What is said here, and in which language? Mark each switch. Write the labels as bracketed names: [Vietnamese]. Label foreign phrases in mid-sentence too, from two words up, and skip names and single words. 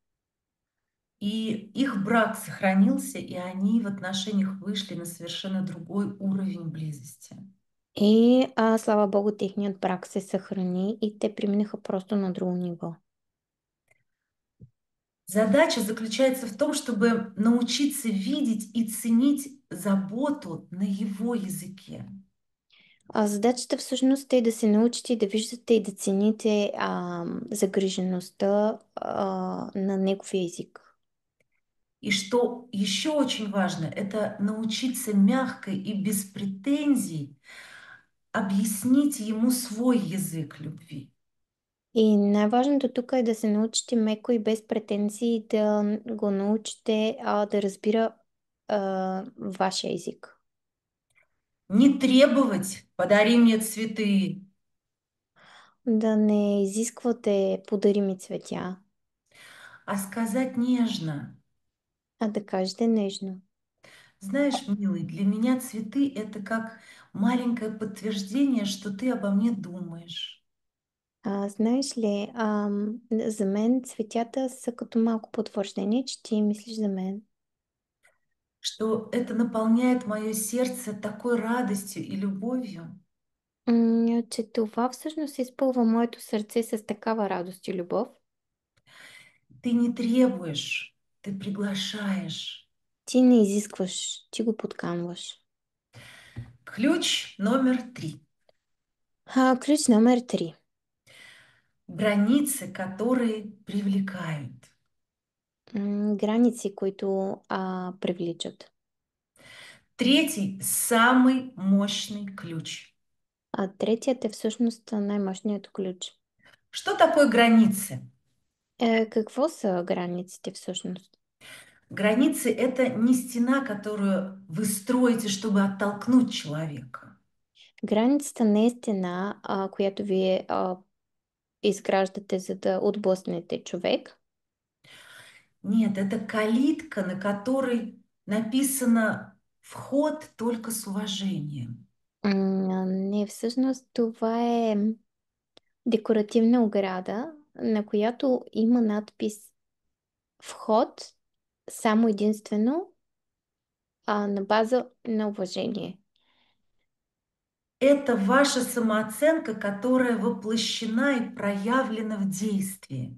[Russian] И их брак сохранился, и они в отношениях вышли на совершенно другой уровень близости. [Bulgarian] И слава Богу, техният брак се съхрани и те преминаха просто на друго ниво. [Russian] Задача заключается в том, чтобы научиться видеть и ценить заботу на его языке. [Bulgarian] Задачата всъщност е да се научите да виждате и да цените загрижеността на неговия език. [Russian] И что еще очень важно, это научиться мягко и без претензий объяснить ему свой язык любви. [Bulgarian] И най-важното тук е да се научите меко и без претенции да го научите да разбира вашия език. [Russian] Не требовать «подари мне цветы», [Bulgarian] Да не изисквате подари ми цветя, [Russian] а сказать нежно. [Bulgarian] а да кажете нежно. [Russian] Знаешь, милый, для меня цветы — это как маленькое подтверждение, что ты обо мне думаешь, [Bulgarian] Знаеш ли, за мен цветята са като малко потвърждение, че ти мислиш за мен. [Russian] что это наполняет мое сердце такой радостью и любовью. [Bulgarian] Че това всъщност изпълва моето сърце с такава радост и любов. [Russian] Ты не требуешь, ты приглашаешь. [Bulgarian] Ти не изискваш, ти го подканваш. [Russian] Ключ номер 3. [Bulgarian] Ключ номер 3. [Russian] Границы, которые привлекают. [Bulgarian] Граници, които привличат. [Russian] Третий — самый мощный ключ. [Bulgarian] Третият е всъщност най-мощният ключ. [Russian] Что такое границы? [Bulgarian] Какво са границите всъщност? [Russian] Границы — это не стена, которую вы строите, чтобы оттолкнуть человека. [Bulgarian] Границата не е стена, която вие изграждате, за да отблъснете човек. [Russian] Нет, это калитка, на которой написано «Вход только с уважением». [Bulgarian] Не, всъщност това е декоративна ограда, на която има надпис вход само единствено на база на уважение. [Russian] Это ваша самооценка, которая воплощена и проявлена в действии.